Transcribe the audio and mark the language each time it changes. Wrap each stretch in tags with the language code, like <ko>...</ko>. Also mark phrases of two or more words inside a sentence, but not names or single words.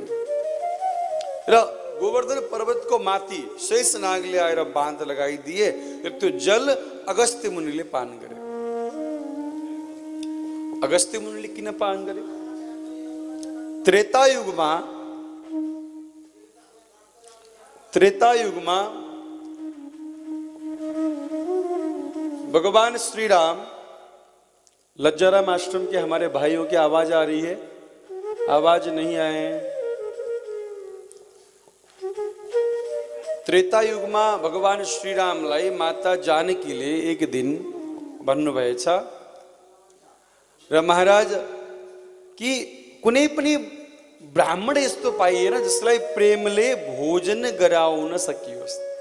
<ne>र गोवर्धन पर्वतको माथि शेष नागले आएर बाँध लगाइदिए र त्यो जल अगस्त्य मुनिले पान गरे। अगस्त्य मुनिले किन पान गरे? त्रेता युगमा भगवान श्री राम,</ne> <hi>लज्जाराम आश्रम के हमारे भाइयों की आवाज आ रही है? आवाज नहीं आए।</hi> <ne>त्रेता युगमा भगवान श्री रामलाई माता जानकीले एक दिन भन्नुभएछ, र महाराज कि कुनै पनि ब्राह्मण यस्तो पाइएन जसलाई प्रेमले भोजन गराउन सकियोस्।</ne>